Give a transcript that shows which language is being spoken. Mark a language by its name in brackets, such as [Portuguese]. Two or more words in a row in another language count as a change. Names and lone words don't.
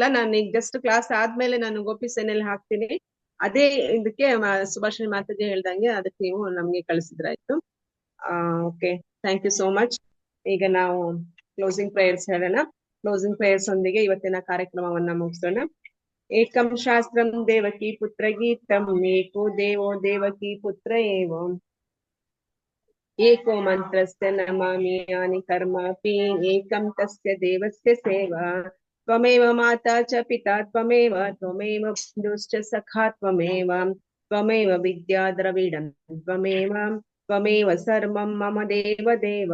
[Kannada] ನಾನು ಈಗ [English] just class [Kannada] ಆದ್ಮೇಲೆ ನಾನು ಗೋಪಿ ಸೇನೆಯಲ್ಲಿ ಹಾಕ್ತೀನಿ. ಅದೇ ಇದಕ್ಕೆ ಸುಭಾಷಿಣಿ ಮಾತಾಜಿ ಹೇಳ್ದಂಗೆ ಅದಕ್ಕೆ ನೀವು ನಮ್ಗೆ ಕಳಿಸಿದ್ರಾಯ್ತು. [English] Okay, thank you so much. [Kannada] ಈಗ ನಾವು [English] closing prayers ಹೇಳೋಣ. closing prayers [Kannada] ಒಂದಿಗೆ ಇವತ್ತಿನ ಕಾರ್ಯಕ್ರಮವನ್ನ ಮುಗಿಸೋಣ. [Sanskrit] ಏಕಂ ಶಾಸ್ತ್ರಂ ದೇವಕಿ ಪುತ್ರ ಗೀತಂ, ಏಕೋ ದೇವೋ ದೇವಕಿ ಪುತ್ರ ಏವ, ಏಕೋ ಮಂತ್ರಸ್ಯ ನಮಾಮಿ ಯಾನಿ ಕರ್ಮಾಪಿ, ಏಕಂ ತಸ್ಯ ದೇವಸ್ಯ ಸೇವಾ. ತ್ವಮೇವ ಮಾತಾ ಚ ಪಿತಾ ತ್ವಮೇವ, ತ್ವಮೇವ ಬಂಧುಶ್ಚ ಸಖಾ ತ್ವಮೇವ, ತ್ವಮೇವ ವಿದ್ಯಾ ದ್ರವಿಡಂ ತ್ವಮೇವ, ತ್ವಮೇವ ಸರ್ವಂ ಮಮ ದೇವ ದೇವ.